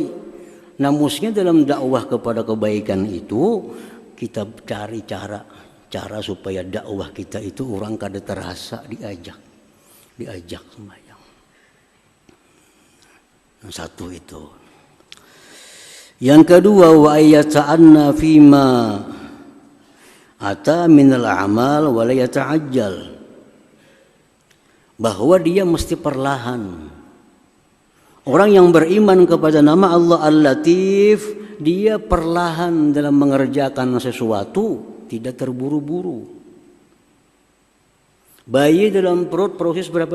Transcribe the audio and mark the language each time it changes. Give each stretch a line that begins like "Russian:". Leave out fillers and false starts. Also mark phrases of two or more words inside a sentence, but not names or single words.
Indonesian: Namusnya dalam dakwah kepada kebaikan itu kita cari cara supaya dakwah kita itu orang kada terasa diajak sembahyang. Nah, satu itu. Yang kedua,
Arabic: وأن يتأنى فيما أتى من العمل ولا يتعجل.
Indonesian: Bahwa dia mesti perlahan. Orang yang beriman kepada nama Allah Al-Latif, dia perlahan dalam mengerjakan sesuatu, tidak terburu-buru. Bayi dalam perut proses berapa?